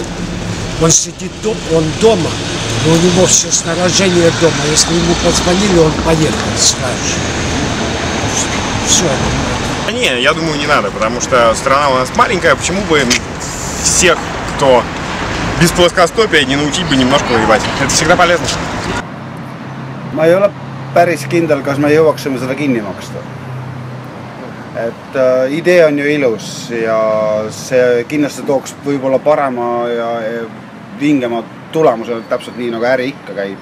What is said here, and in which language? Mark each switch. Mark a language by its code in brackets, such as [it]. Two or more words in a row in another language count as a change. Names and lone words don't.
[ru] Он сидит, он дома, но у него все снаряжение дома. Если ему позвонили, он поехал сразу. Все. Не, я думаю, не надо, потому что страна у нас маленькая. Почему бы всех, кто без плоскостопия, не научить бы немножко воевать? Это всегда полезно. [et] Ma ei ole päris kindel, kas me jõuaksime seda kinni maksta. Et idee on ju ilus ja see kindlasti tooks võib-olla parema ja vingema tulemusel täpselt nii nagu äri ikka käib.